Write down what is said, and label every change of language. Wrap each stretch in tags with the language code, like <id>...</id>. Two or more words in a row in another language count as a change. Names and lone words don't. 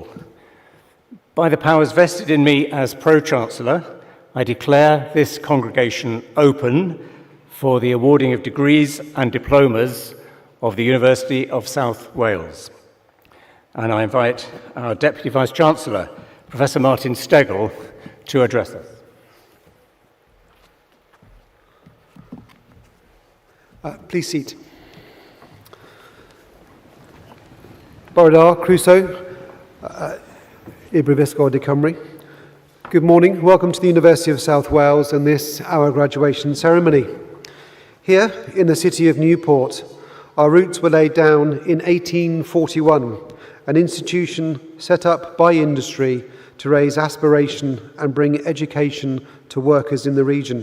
<en>By the powers vested in me as Pro-Chancellor, I declare this congregation open for the awarding of degrees and diplomas of the University of South Wales. And I invite our Deputy Vice-Chancellor, Professor Martin Stegel, to address us. Please seat.</en> <cy>Bore da, croeso, I Brifysgol de Cymru.</cy> <en>Good morning, welcome to the University of South Wales and this, our graduation ceremony. Here, in the city of Newport, our roots were laid down in 1841, an institution set up by industry to raise aspiration and bring education to workers in the region.</en>